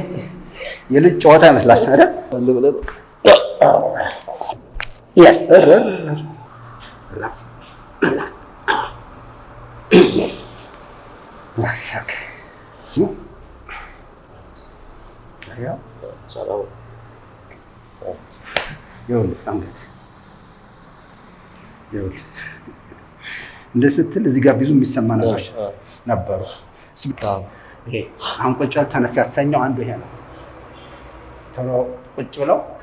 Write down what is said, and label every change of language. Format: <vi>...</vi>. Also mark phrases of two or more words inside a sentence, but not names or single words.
<id>Ya lu cowok kan masalah, ada? Lalu.</id> <en>Yes. Relax. Relax. Relax, okay.</en> <id>Ayo. Salam.</id> <am>ይኸውልህ አንገት ይኸውልህ እንደዚህ ስትል እዚህ ጋር ብዙ የሚሰማ ነገሮች ነበሩ። ይሄ አሁን ቁጭ ብለው ተነስ ያሰኘው አንዱ ይሄ ነው። ቶሎ ቁጭ ብለው</am>